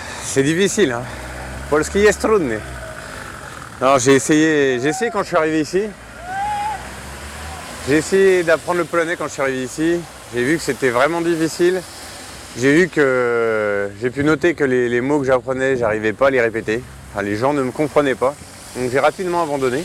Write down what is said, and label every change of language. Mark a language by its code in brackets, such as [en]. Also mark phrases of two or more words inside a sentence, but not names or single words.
[fr] C'est difficile, hein. [pl] Polski jest trudny. [fr] Alors j'ai essayé quand je suis arrivé ici. J'ai essayé d'apprendre le polonais quand je suis arrivé ici. J'ai vu que c'était vraiment difficile. J'ai pu noter que les mots que j'apprenais, j'arrivais pas à les répéter. Enfin, les gens ne me comprenaient pas. Donc j'ai rapidement abandonné.